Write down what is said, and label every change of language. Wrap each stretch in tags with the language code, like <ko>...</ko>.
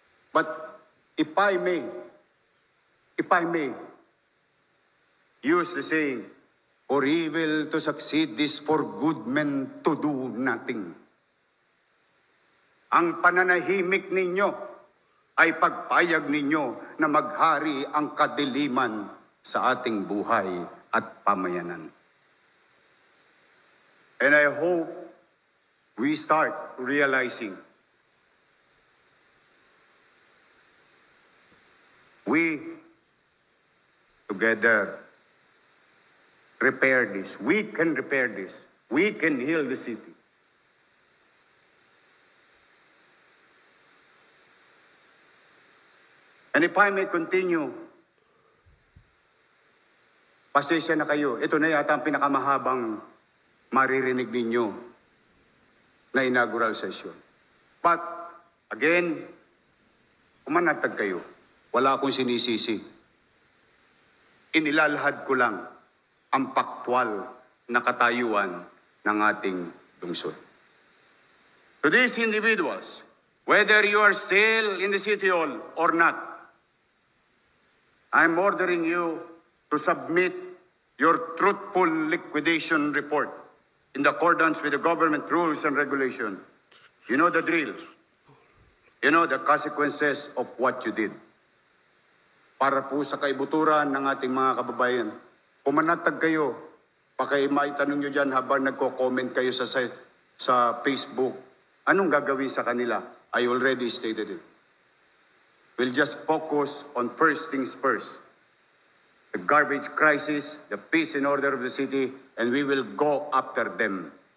<en>But if I may use the saying, for evil to succeed is for good men to do nothing.</en> <tl>Ang pananahimik ninyo ay pagpayag ninyo na maghari ang kadiliman sa ating buhay at pamayanan.</tl> <en>And I hope we start realizing we together repair this. We can repair this. We can heal the city. And if I may continue,</en> <tl>pasensya na kayo. Ito na yata ang pinakamahabang maririnig ninyo na inaugural session.</tl> <en>But, again,</en> <tl>umanatag kayo. Wala akong sinisisi. Inilalahad ko lang ang paktwal na katayuan ng ating lungsod.</tl> <en>To these individuals, whether you are still in the City Hall or not, I'm ordering you to submit your truthful liquidation report in accordance with the government rules and regulation. You know the drill. You know the consequences of what you did.</en> <tl>Para po sa kaibuturan ng ating mga kababayan, pumanatag kayo, maitanong nyo dyan habang nagko-comment kayo sa Facebook, anong gagawin sa kanila?</tl> <en>I already stated it. We'll just focus on first things first. The garbage crisis, the peace and order of the city, and we will go after them.</en>